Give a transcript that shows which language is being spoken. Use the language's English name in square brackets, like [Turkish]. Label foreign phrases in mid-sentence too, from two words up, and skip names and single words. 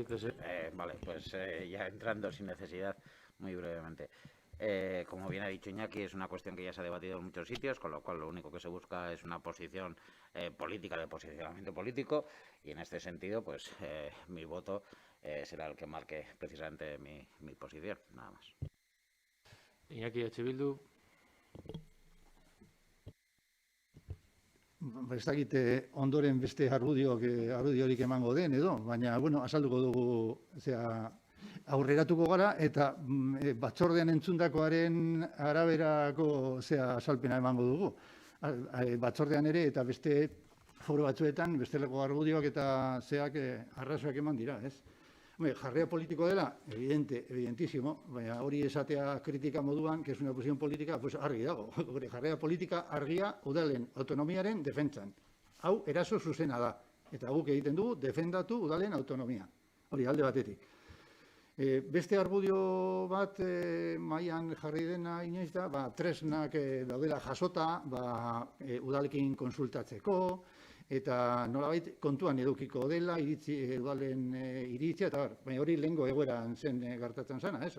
[Spanish] Vale, pues ya entrando sin necesidad, muy brevemente. Como bien ha dicho Iñaki, es una cuestión que ya se ha debatido en muchos sitios, con lo cual lo único que se busca es una posición política, de posicionamiento político, y en este sentido, pues mi voto será el que marque precisamente mi posición, nada más. Iñaki H. Bildu. [Basque] Ez dakit ondoren beste argudiorik emango den edo, baina, bueno, azalduko dugu, aurreratuko gara eta batzordean entzundakoaren araberako azalpena emango dugu. Batzordean ere eta beste foro batzuetan, bestelako argudioak eta arrazoak eman dira, ez? Jarrera politiko dela, evidentísimo, baina hori esatea kritika moduan, [Spanish] que es una posición política, pues [Basque] argi dago. Jarrera politika argia udalen autonomiaren defentsan. Hau eraso zuzena da. Eta guk egiten dugu defendatu udalen autonomia. Hori alde batetik. Beste argudio bat mailan jarri dena inoiz da, tresnak daudela jasota udalekin konsultatzeko, eta nolabait kontuan edukiko dela udalen iritzia, eta baina hori lehengo egoeran zen gertatzen zena, ez?